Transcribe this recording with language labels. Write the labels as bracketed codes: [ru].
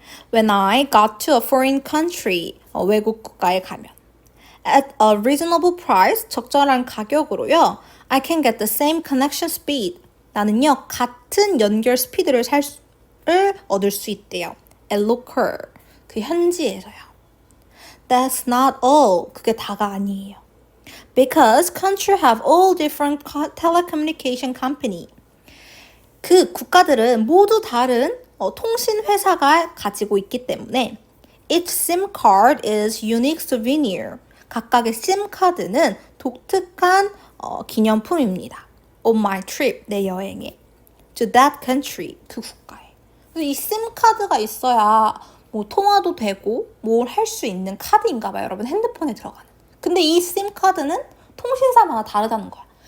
[en] When I got to a foreign country. [ko] 외국 국가에 가면. [en] At a reasonable price. [ko] 적절한 가격으로요. [en] I can get the same connection speed. [ko] 나는요. 같은 연결 스피드를 얻을 수 있대요. [en] At local. [ko] 그 현지에서요. [en] That's not all. [ko] 그게 다가 아니에요. [en] Because countries have all different telecommunication company. [ko] 그 국가들은 모두 다른 통신 회사가 가지고 있기 때문에 [en] each SIM card is unique souvenir. [ko] 각각의 SIM 카드는 독특한 기념품입니다. [en] On my trip, [ko] 내 여행에. [en] To that country, [ko] 그 국가에. 그래서 이 SIM 카드가 있어야 뭐 통화도 되고 뭘 할 수 있는 카드인가 봐요. 여러분 핸드폰에 들어가는. 근데 이 SIM 카드는 통신사마다 다르다는 거야.